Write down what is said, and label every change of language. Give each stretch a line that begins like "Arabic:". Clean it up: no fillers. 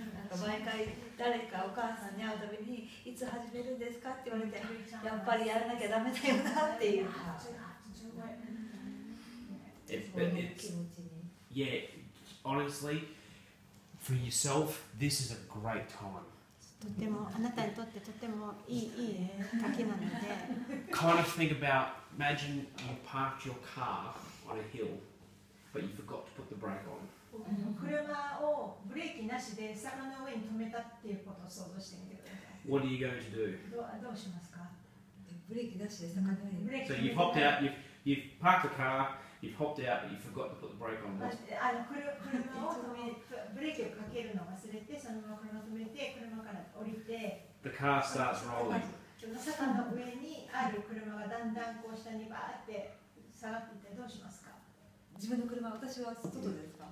Japanese: なんか毎回誰かお母さんに会うたびにいつ始めるんですかって言われて、やっぱりやらなきゃダメだよなっていう気持ちに。
English: Yeah, honestly, for yourself, this is a great time.
Japanese: とてもあなたにとってとてもいい時なので、
English: Kind of think about, imagine you parked your car on a hill, but you forgot to put the brake on.
Japanese: 車をブレーキなしで坂の上に止めたっていうことを想像してみてください。
English: What are you going to do?
Japanese: どうしますか？ブレーキ出して坂の上に。
English: So you've hopped out, you've parked the car, you've hopped out, but you forgot to put the brake on.
Japanese: 車を止め、ブレーキをかけるのを忘れて、そのまま車を止めて、車から降りて、
English: The car starts rolling.
Japanese: その坂の上にある車がだんだんこう下にバーって下がっていってどうしますか？自分の車、私は外ですか？